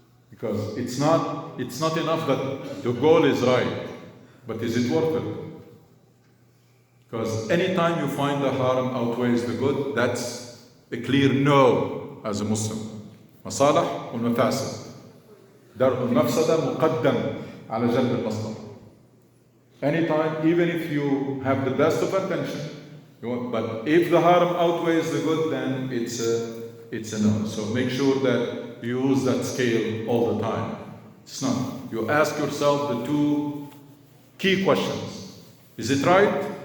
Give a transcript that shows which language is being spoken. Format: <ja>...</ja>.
<en>Because it's not enough that the goal is right, but is it worth it? Because anytime you find the harm outweighs the good, that's a clear no as a Muslim.</en> <ar>مصالح والمفاسد. درء المفسدة مقدم على جلب المصلحة.</ar> <en>Anytime, even if you have the best of intention, but if the harm outweighs the good, then it's a no. So make sure that you use that scale all the time. It's not. You ask yourself the 2 key questions. Is it right?</en>